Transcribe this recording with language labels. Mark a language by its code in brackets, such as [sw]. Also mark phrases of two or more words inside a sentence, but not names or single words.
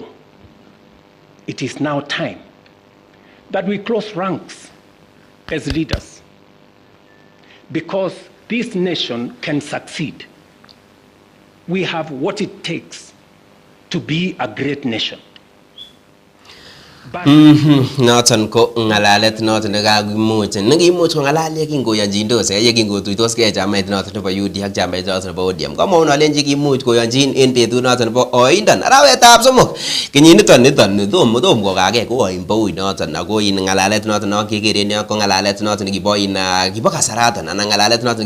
[en] It is now time that we close ranks as leaders, because this nation can succeed. We have what it takes to be a great nation. [kln] Noton ko ngalalet noton nekakimuch nekimuch ko ngalal yekingoyonjindos yekingotuitosgei chamait noton nebo UD ak chamait noton nebo ODM komwaun alenji kimuch koyonjin en betut noton nebo oindon arawetab somok kenyiniton tom kokage ko oimbo noton ako in ngalalet noton nekekeren yon ko ngalalet noton nekibo kibo kasaraton anan ngalalet noton